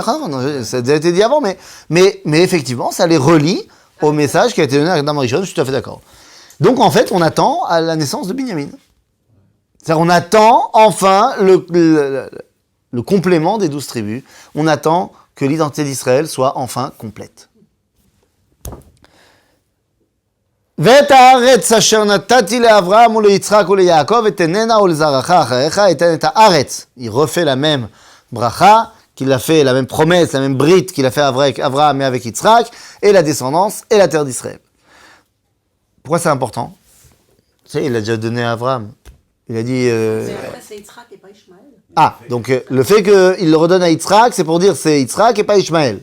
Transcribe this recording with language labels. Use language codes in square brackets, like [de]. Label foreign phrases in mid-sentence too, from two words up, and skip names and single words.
[fr] D'accord, non, ça a déjà été dit avant, mais effectivement, ça les relie au message qui a été donné à Adam Rishon, je suis tout à fait d'accord. Donc en fait, on attend à la naissance de Binyamin. C'est-à-dire, on attend enfin le complément des 12 tribus. On attend que l'identité d'Israël soit enfin complète. [he] ואת הארץ אשר נתתי לאברהם וליצחק וליעקב ותננה ולזרעך אחריך אתן את הארץ. [fr] Il refait la même bracha qu'il a fait, la même promesse, la même brite qu'il a fait avec Abraham et avec Yitzhak, et la descendance et la terre d'Israël. Pourquoi c'est important? Tu sais, il a déjà donné à Abraham. Il a dit... Mais après, c'est Yitzhak et pas Ishmaël. Ah, donc le fait qu'il le redonne à Yitzhak, c'est pour dire c'est Yitzhak et pas Ishmaël.